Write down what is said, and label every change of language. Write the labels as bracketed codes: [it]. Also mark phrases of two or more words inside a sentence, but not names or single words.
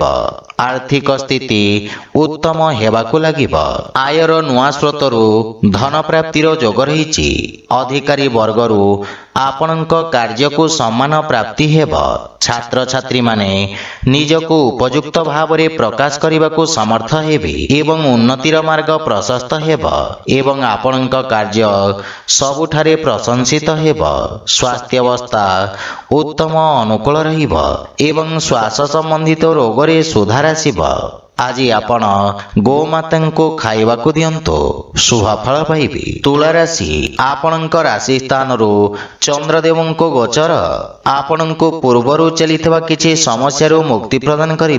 [or] ଆର୍ଥିକ ସ୍ଥିତି ଉତ୍ତମ ହେବାକୁ ଲାଗିବ। ଆୟର ନୂଆ ସ୍ରୋତରୁ ଧନ ପ୍ରାପ୍ତିର ଯୋଗ ରହିଛି। ଅଧିକାରୀ ବର୍ଗରୁ ଆପଣଙ୍କ କାର୍ଯ୍ୟକୁ ସମ୍ମାନ ପ୍ରାପ୍ତି ହେବ। ଛାତ୍ର ଛାତ୍ରୀ ମାନେ ନିଜକୁ ଉପଯୁକ୍ତ ଭାବରେ ପ୍ରକାଶ କରିବାକୁ ସମର୍ଥ ହେବେ ଏବଂ ଉନ୍ନତିର ମାର୍ଗ ପ୍ରଶସ୍ତ ହେବ ଏବଂ ଆପଣଙ୍କ କାର୍ଯ୍ୟ ସବୁଠାରେ ପ୍ରଶଂସିତ ହେବ। ସ୍ୱାସ୍ଥ୍ୟ ଅବସ୍ଥା ଉତ୍ତମ ଅନୁକୂଳ ରହିବ ଏବଂ ଶ୍ୱାସ ସମ୍ବନ୍ଧିତ ରୋଗରେ ସୁଧାର ଆସିବ। ଆଜି ଆପଣ ଗୋମାତାଙ୍କୁ ଖାଇବାକୁ ଦିଅନ୍ତୁ, ଶୁଭଫଳ ପାଇବେ। ତୁଳା ରାଶି, ଆପଣଙ୍କ ରାଶି ସ୍ଥାନରୁ ଚନ୍ଦ୍ରଦେବଙ୍କ ଗୋଚର ଆପଣଙ୍କୁ ପୂର୍ବରୁ ଚାଲିଥିବା କିଛି ସମସ୍ୟାରୁ ମୁକ୍ତି ପ୍ରଦାନ କରିବ।